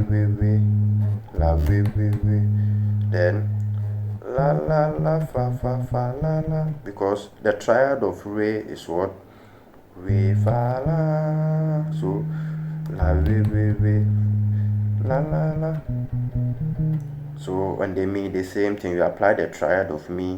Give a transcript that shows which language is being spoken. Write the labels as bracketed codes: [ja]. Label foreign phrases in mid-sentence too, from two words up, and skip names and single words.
[en] la re then la la la fa fa fa la la, because the triad of re is what? Re fa la. So la re la la la. So on the mi, the same thing, you apply the triad of mi.